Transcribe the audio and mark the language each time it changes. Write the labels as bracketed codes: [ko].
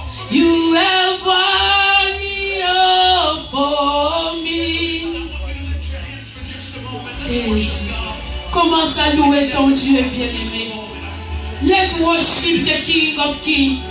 [en] You have won it all for me. [fr] Jésus, commence à louer ton Dieu bien-aimé. [en] Let's worship the King of Kings.